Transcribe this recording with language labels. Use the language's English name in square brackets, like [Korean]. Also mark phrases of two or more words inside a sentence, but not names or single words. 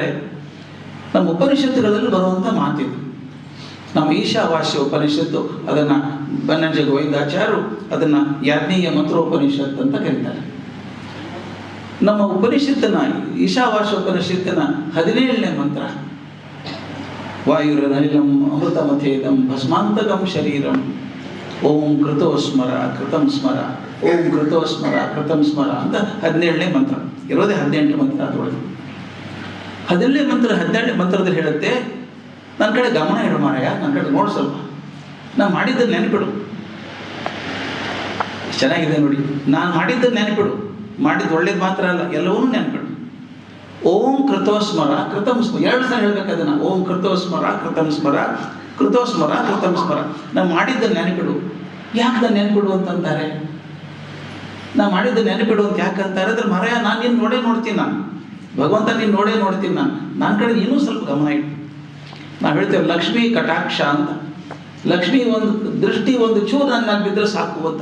[Kannada] ನಮ್ಮ ಉಪನಿಷತ್ತುಗಳಲ್ಲಿ ಬರುವಂಥ ಮಾತಿದು. ನಮ್ಮ ಈಶಾವಾಸ್ಯ ಉಪನಿಷತ್ತು, ಅದನ್ನು ಬನ್ನಂಜ ಗೋವಿಂದಾಚಾರ್ಯರು ಅದನ್ನು ಯಾಜ್ಞೀಯ ಮಂತ್ರೋಪನಿಷತ್ತು ಅಂತ ಕರೀತಾರೆ. ನಮ್ಮ ಉಪನಿಷತ್ತಿನ ಈಶಾವಾಸ್ಯ ಉಪನಿಷತ್ತಿನ 17ನೇ ಮಂತ್ರ, [Sanskrit] ವಾಯುರನಿಲಂ ಅಮೃತಮಥೇದಂ ಭಸ್ಮಾಂತಕಂ ಶರೀರಂ ಓಂ ಕೃತೋ ಸ್ಮರ ಕೃತಂ ಸ್ಮರ, ಓಂ ಕೃತೋ ಸ್ಮರ ಕೃತಂ ಸ್ಮರ [Kannada] ಅಂತ 17ನೇ ಮಂತ್ರ. ಇರೋದೇ 18 ಮಂತ್ರ. ಅದರೊಳಗೆ 17ನೇ ಮಂತ್ರ, 17ನೇ ಮಂತ್ರದಲ್ಲಿ ಹೇಳುತ್ತೆ, ನನ್ನ ಕಡೆ ಗಮನ ಇಡು ಮಾರಾಯ, ನನ್ನ ಕಡೆ ನೋಡು ಸ್ವಲ್ಪ, ನಾನು ಮಾಡಿದ್ದನ್ನು ನೆನಪಿಡು. ಚೆನ್ನಾಗಿದೆ ನೋಡಿ, ನಾನು ಮಾಡಿದ್ದನ್ನು ನೆನಪಿಡು, ಮಾಡಿದ್ದು ಒಳ್ಳೇದು ಮಾತ್ರ ಅಲ್ಲ, ಎಲ್ಲವನ್ನೂ ನೆನಪಿಡು. [Sanskrit] ಓಂ ಕೃತೋಸ್ಮರ ಕೃತಂ ಸ್ಮರ, [Kannada] 2 ಸಲ ಹೇಳ್ಬೇಕು ಅದನ್ನು. [Sanskrit] ಓಂ ಕೃತೋಸ್ಮರ ಕೃತಂ ಸ್ಮರ, ಕೃತೋಸ್ಮರ ಕೃತಂ ಸ್ಮರ. [Kannada] ನಾವು ಮಾಡಿದ್ದನ್ನು ನೆನಪಿಡು. ಯಾಕೆ ನಾನು ನೆನಪಿಡು ಅಂತಂತಾರೆ? ನಾವು ಮಾಡಿದ್ದು ನೆನಪಿಡು ಅಂತ ಯಾಕಂತಾರೆ ಅಂದ್ರೆ, ಮಾರಾಯ ನಾನು ನಿನ್ನ ನೋಡ್ತೀನಿ, ನಾನು ಭಗವಂತ ನೀನು ನೋಡ್ತೀನಿ, ನನ್ನ ಕಡೆ ಇನ್ನೂ ಸ್ವಲ್ಪ ಗಮನ ಇಟ್ಟು. ನಾವು ಹೇಳ್ತೇವೆ ಲಕ್ಷ್ಮೀ ಕಟಾಕ್ಷ ಅಂತ. ಲಕ್ಷ್ಮೀ ಒಂದು ದೃಷ್ಟಿ ಒಂದು ಚೂರು ನನ್ನ ಮ್ಯಾಲೆ ಬಿದ್ದರೆ ಸಾಕು ಅಂತ.